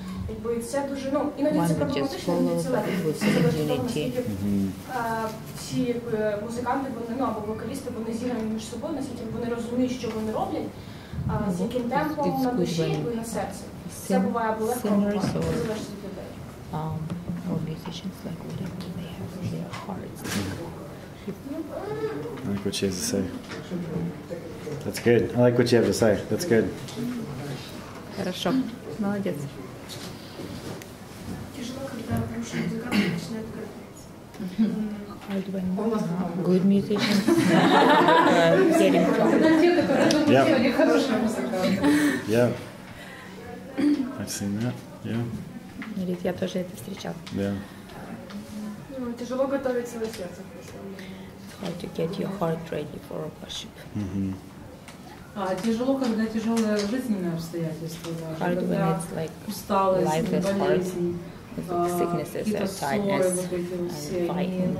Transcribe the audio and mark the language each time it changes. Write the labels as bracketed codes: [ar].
[uk] Якби це дуже, іноді це проблематично, іноді це легко. Це залежить, наскільки всі музиканти, або вокалісти, вони зіграні між собою, наскільки вони розуміють, що вони роблять, з яким темпом на душі і на серці. Це буває або легко, або важко, це залежить від людей. [en] Or musicians like whatever they have in their hearts. I like what she has to say. That's good. I like what you have to say. That's good. [ru] Хорошо. Молодец. Тяжело, когда хороший музыкант начинает [en] Hard when good musicians getting [ru] Те, которые думают, что они хорошие музыканты. [en] Yeah. I've seen that. Yeah. [ru] Я тоже это встречала. [en] Yeah. [ru] Тяжело готовить свое сердце к прославлению. [en] Hard to get your heart ready for worship. [ru] Тяжело, когда тяжелые жизненные обстоятельства. [en] Hard when it's like [ru] усталость, болезнь, [en] sicknesses, tiredness, and fighting.